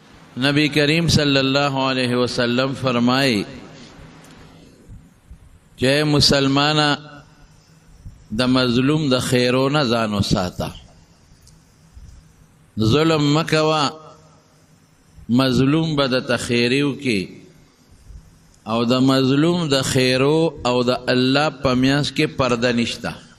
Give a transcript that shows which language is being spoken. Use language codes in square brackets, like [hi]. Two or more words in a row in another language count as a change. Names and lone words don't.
[ps] نبی کریم [ar] صلی اللہ علیہ وسلم [ur] فرمائی کہ [ps] مسلمانا د مظلوم د خیرونه ځان وساته، ظلم مکوا، مظلوم به درته خیری وکړي او د مظلوم د خیرو او د الله په میانځ کې پرده نشته.